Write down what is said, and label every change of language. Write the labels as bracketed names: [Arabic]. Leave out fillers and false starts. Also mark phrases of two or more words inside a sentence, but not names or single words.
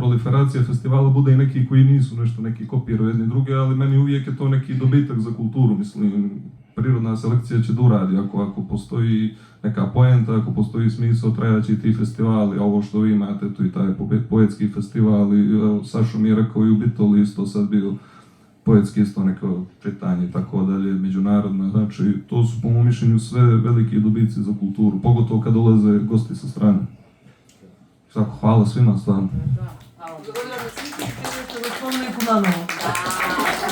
[Serbian] proliferacija festivala, bude i neki koji nisu nešto, neki kopiraju jedni druge, ali meni uvijek je to neki dobitak za kulturu, mislim, prirodna selekcija će da uradi, ako postoji neka poenta, ako postoji smisao, trajaće i ti festivali, a ovo što vi imate, tu i taj poetski festival, i Sašo mi je rekao i u Bitoli isto sad bio poetski isto neko čitanje i tako dalje, međunarodno, znači to su po mom mišljenju sve veliki dobici za kulturu, pogotovo kad dolaze gosti sa strane. Hvala svima stvarno. [Macedonian] Благодарам на сите, што го спомна и Куманово.